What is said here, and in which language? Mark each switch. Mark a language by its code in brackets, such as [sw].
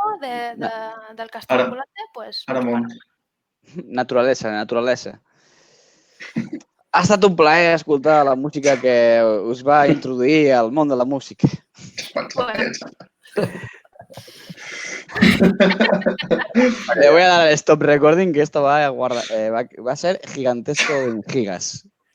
[es] Del castell volante, pues... Paramount. Naturalesa. [ca] Ha estat un plaer escoltar la música que us va introduir al món de la música. [es] Le voy a dar el stop recording, que esto va a ser gigantesco en gigas.